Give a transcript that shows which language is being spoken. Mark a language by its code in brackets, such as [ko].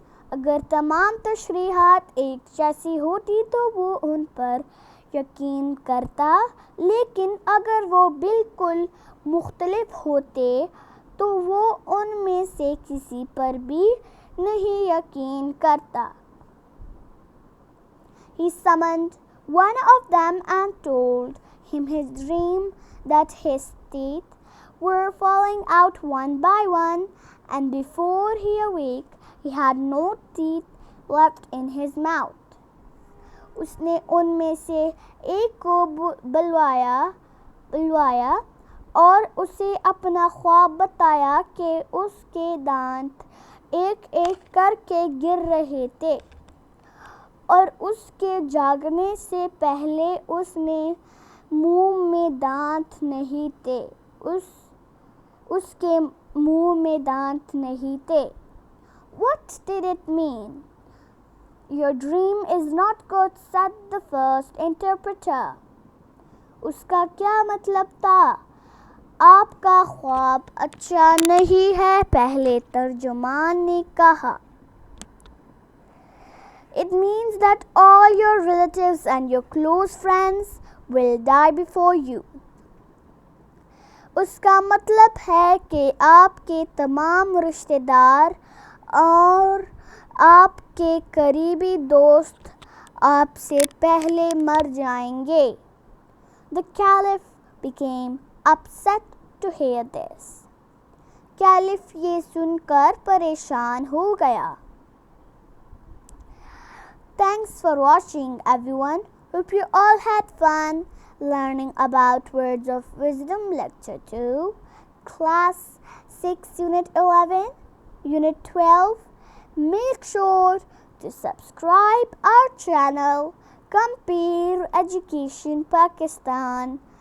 [ur] اگر تمام تشریحات ایک جیسی ہوتی تو وہ ان پر یقین کرتا، لیکن اگر وہ بالکل مختلف ہوتے تو وہ ان میں سے کسی پر بھی نہیں یقین کرتا. [en] He summoned one of them and told him his dream that his teeth were falling out one by one, and before he awoke, he had no teeth left in his mouth. [ur] اس نے ان میں سے ایک کو بلوایا اور اسے اپنا خواب بتایا کہ اس کے دانت ایک ایک کر کے گر رہے تھے، اور اس کے جاگنے سے پہلے اس نے منہ میں دانت نہیں تھے. اس کے منہ میں دانت نہیں تھے. [en] What did it mean? Your dream is not good, said the first interpreter. [ur] اس کا کیا مطلب تھا؟ آپ کا خواب اچھا نہیں ہے، پہلے ترجمان نے کہا. [en] It means that all your relatives and your close friends will die before you. [ur] اس کا مطلب ہے کہ آپ کے تمام رشتہ دار اور آپ کے قریبی دوست آپ سے پہلے مر جائیں گے. [en] The caliph became upset to hear this. [ur] Caliph یہ سن کر پریشان ہو گیا. [en] Thanks for watching, everyone. Hope you all had fun learning about Words of Wisdom Lecture 2, Class 6, Unit 11, Unit 12. Make sure to subscribe our channel, Compare Education Pakistan.